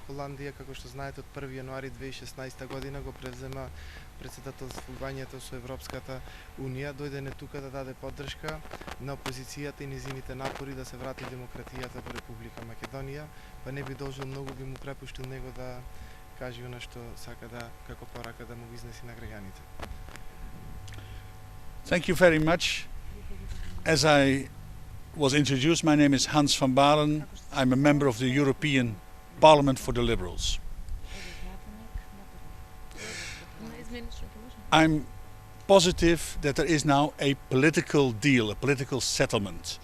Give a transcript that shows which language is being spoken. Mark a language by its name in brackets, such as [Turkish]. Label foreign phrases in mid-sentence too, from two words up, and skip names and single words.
[Macedonian] Холандија, како што знаете, од 1 јануари 2016 година го превзема председателствувањето со Европската унија. Дојде не тука да даде поддршка на опозицијата и низините напори да се врати демократијата во Република Македонија, па не би должил многу, би му препуштил него да каже она што сака да, како порака да му го изнеси на граѓаните. [English] Thank you very much. As I was introduced, my name is Hans van Balen. I'm a member of the European Parliament for the Liberals. I'm positive that there is now a political deal, a political settlement.